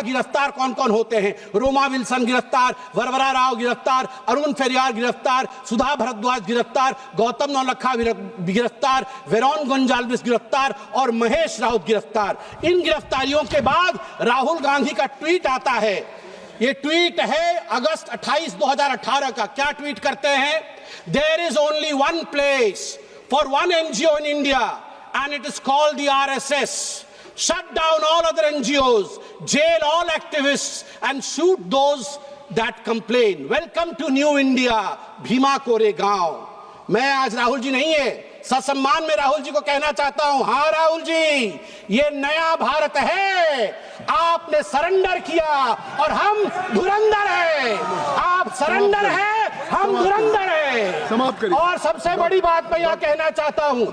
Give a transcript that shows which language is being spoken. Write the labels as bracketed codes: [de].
[hi] गिरफ्तार कौन कौन होते हैं? रोमा विल्सन गिरफ्तार, वरवरा राव गिरफ्तार, अरुण फेरियार गिरफ्तार, सुधा भारद्वाज गिरफ्तार, गौतम नौलखा गिरफ्तार, वेरोन गोंजाल्विस गिरफ्तार और महेश राउत गिरफ्तार। इन गिरफ्तारियों के बाद राहुल गांधी का ट्वीट आता है। ये ट्वीट है अगस्त 28, 2018 का। क्या ट्वीट करते हैं? [en] There is only one place for one NGO in India and it is called the RSS. Shut down all other NGOs, jail all activists and shoot those that complain. Welcome to New India, Bhima Koregaon. [hi] मैं आज राहुल जी नहीं है, ससम्मान में राहुल जी को कहना चाहता हूं, हाँ राहुल जी, ये नया भारत है। आपने सरेंडर किया और हम धुरंधर हैं। आप सरेंडर हैं, हम धुरंधर हैं। समाप्त करिए। और सबसे बड़ी बात मैं यह कहना चाहता हूं,